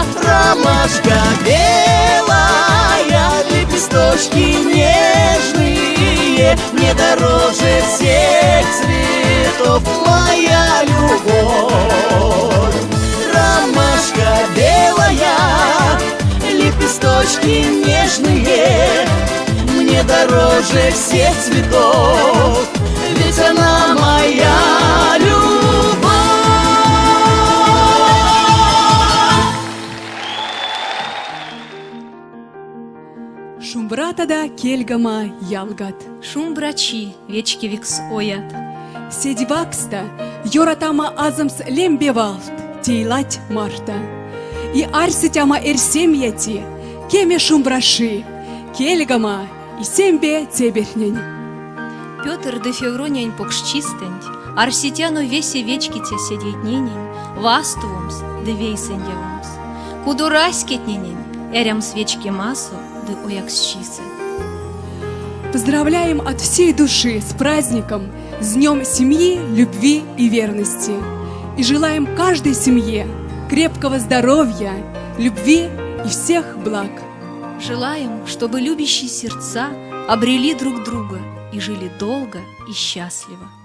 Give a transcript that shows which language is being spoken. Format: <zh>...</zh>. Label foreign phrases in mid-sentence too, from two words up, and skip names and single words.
<ru>Ромашка белая, лепесточки нежные, мне дороже всех цветов, моя любовь. Ромашка белая, лепесточки нежные, мне дороже всех цветов, ведь она моя любовь.</ru> <myv>Шумбратада кельгама ялгат. Шумбрачи вечкевикс оят. Седивакста йоратама азамс лембевалт тейлать марта. И арситяма эрсемьяти кеме шумбраши кельгама и сембе тебернень. Петр де Февронянь покшчистень, арситяну весе вечките седейтненень, вастувумс де вейсеньявумс. Кудураськетненень, эрям свечки массу де ояксчисы.</myv> <ru>Поздравляем от всей души с праздником, с Днем семьи, любви и верности. И желаем каждой семье крепкого здоровья, любви и всех благ. Желаем, чтобы любящие сердца обрели друг друга и жили долго и счастливо.</ru>